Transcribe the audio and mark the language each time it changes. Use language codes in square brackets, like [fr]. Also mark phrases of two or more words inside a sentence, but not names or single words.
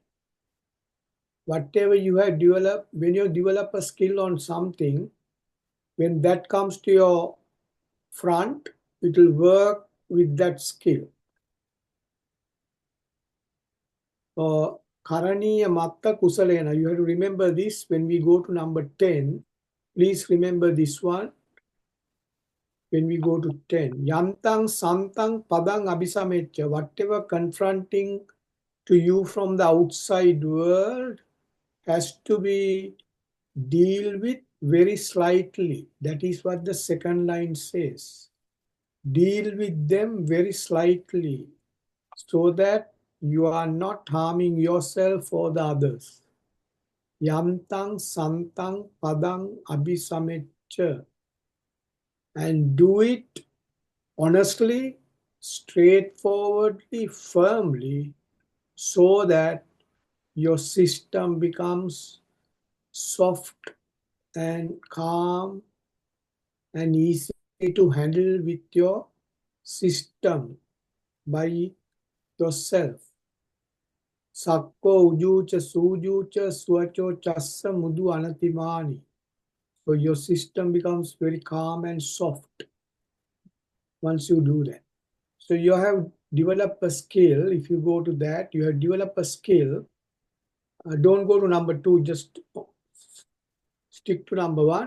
[en] Whatever you have developed, when you develop a skill on something, when that comes to your front, it will work with that skill. [pi] Karaniya matta kusalena. [en] You have to remember this when we go to number 10. Please remember this one. When we go to 10. [pi] Yantang santang padang abhisamecha. [en] Whatever confronting to you from the outside world has to be deal with very slightly. That is what the second line says. Deal with them very slightly so that you are not harming yourself or the others. [pi] Yantang santang padang abhisamecha. [en] And do it honestly, straightforwardly, firmly, so that your system becomes soft and calm and easy to handle with your system by yourself. [pi] Sakko ujucha sujucha swacho chassa mudu anatimani. [en] So your system becomes very calm and soft once you do that. So you have developed a skill. If you go to that, you have developed a skill. Don't go to number 2, just stick to number 1.